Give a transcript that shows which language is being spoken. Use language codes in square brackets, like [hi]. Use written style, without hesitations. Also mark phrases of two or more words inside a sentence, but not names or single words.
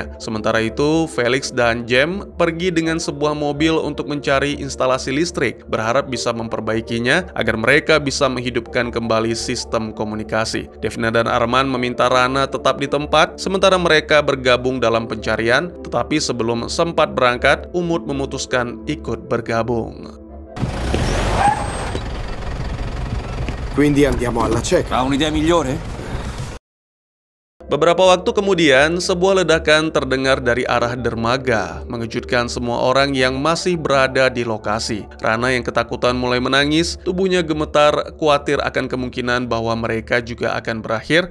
[id] Sementara itu, Felix dan Jem pergi dengan sebuah mobil untuk mencari instalasi listrik, berharap bisa memperbaikinya agar mereka bisa menghidupkan kembali sistem komunikasi. Daphne dan Arman meminta Rana tetap di tempat, sementara mereka bergabung dalam pencarian. Tetapi sebelum sempat berangkat, Umut memutuskan ikut bergabung. [it] Quindi andiamo alla cieca. Ha un'idea migliore? [id] Beberapa waktu kemudian, sebuah ledakan terdengar dari arah dermaga, mengejutkan semua orang yang masih berada di lokasi. Rana yang ketakutan mulai menangis, tubuhnya gemetar, khawatir akan kemungkinan bahwa mereka juga akan berakhir.